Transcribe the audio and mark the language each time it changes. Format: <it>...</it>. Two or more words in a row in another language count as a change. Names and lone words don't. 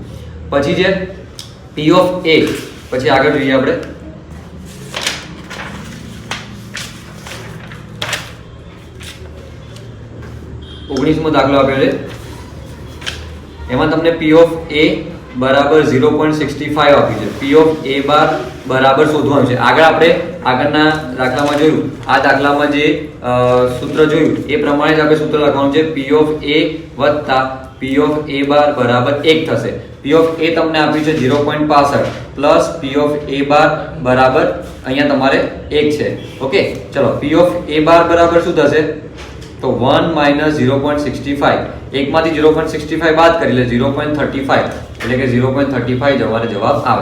<gu>પછી છે</gu> <en>P of A.</en> <gu>પછી આગળ જોઈએ આપણે. ઓગણીસમો દાખલો આપ્યો છે. એમાં તમને</gu> <en>P of A</en> <gu>બરાબર 0.65 આપ્યું છે.</gu> <en>P of A</en> <gu>બાર બરાબર શોધવાનું છે. આગળ આપણે આગળના દાખલામાં જોયું, આ દાખલામાં જે સૂત્ર જોયું એ પ્રમાણે જ આપણે સૂત્ર લખવાનું છે.</gu> <en>P of A</en> <gu>વત્તા</gu> <en>P of A</en> <gu>બાર બરાબર 1 થશે.</gu> <en>P of A</en> <gu>તમને આપ્યું છે 0.65 પ્લસ</gu> <en>P of A</en> <gu>બાર બરાબર અહીંયા તમારે 1 છે. ઓકે, ચલો</gu> <en>P of A</en> <gu>બાર બરાબર શું થશે? તો 1 માઇનસ 0.65, એકમાંથી 0.65 બાદ કરી એટલે 0.35, એટલે કે 0.35 તમારે જવાબ આવે.</gu>